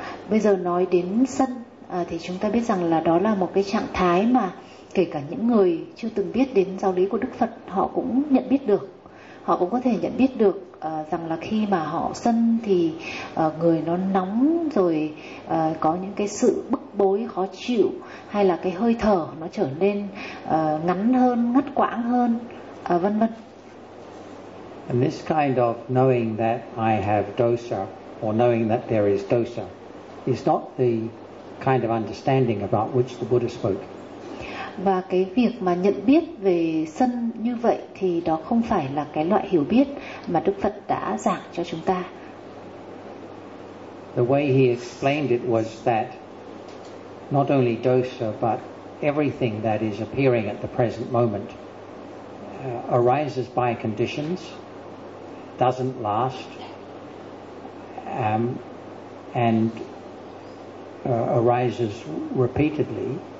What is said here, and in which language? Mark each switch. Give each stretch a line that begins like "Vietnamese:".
Vietnamese: Bây giờ nói đến sân thì chúng ta biết rằng là đó là một cái trạng thái mà kể cả những người chưa từng biết đến giáo lý của Đức Phật họ cũng nhận biết được. Họ cũng có thể nhận biết được rằng là khi mà họ sân thì người nó nóng rồi có những cái sự bức bối khó chịu hay là cái hơi thở nó trở nên ngắn hơn, ngắt quãng hơn, vân vân.
English: And this kind of knowing that I have dosa or knowing that there is dosa is not the kind of understanding about which the Buddha spoke.
Vietnamese: Và cái việc mà nhận biết về sân như vậy thì đó không phải là cái loại hiểu biết mà Đức Phật đã giảng cho chúng ta.
English: The way he explained it was that not only dosa but everything that is appearing at the present moment arises by conditions, doesn't last, and arises repeatedly.